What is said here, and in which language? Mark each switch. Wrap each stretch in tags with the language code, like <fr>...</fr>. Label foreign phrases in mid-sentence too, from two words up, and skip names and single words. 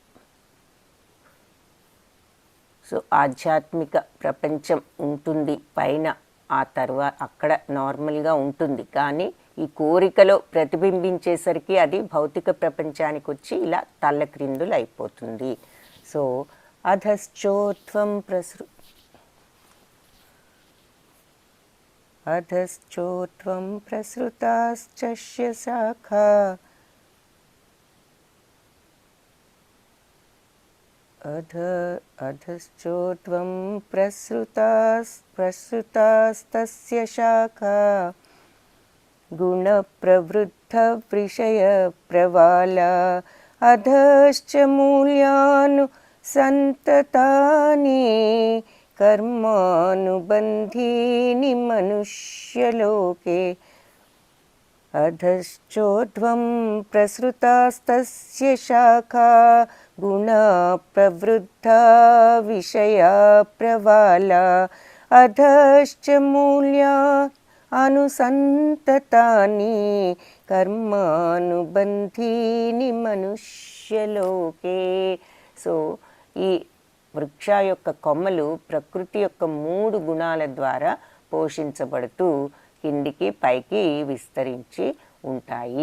<te>సో ఆధ్యాత్మిక ప్రపంచం ఉంటుంది పైన, ఆ తర్వాత అక్కడ నార్మల్గా ఉంటుంది, కానీ ఈ కోరికలో ప్రతిబింబించేసరికి అది భౌతిక ప్రపంచానికి వచ్చి ఇలా తల్లక్రిందులు అయిపోతుంది.</te> <sa>సో అధశ్చోత్వం ప్రసృతాశ్చ శాఖా अध अधश्चोर्ध्वं प्रसृतास्तस्य शाखा गुणप्रवृद्धविषयप्रवाला अधश्च मूल्यानुसन्ततानि कर्मानुबन्धीनि मनुष्यलोके अधश्चोर्ध्वं प्रसृतास्तस्य शाखा गुणप्रवृद्धा विषया प्रवाला अधश्च मूल्या అనుసంతతాని కర్మానుబంధీని మనుష్యలోకే.</sa> <te>సో ఈ వృక్ష యొక్క కొమ్మలు ప్రకృతి యొక్క 3 గుణాల ద్వారా పోషించబడుతూ కిందికి పైకి విస్తరించి ఉంటాయి.</te>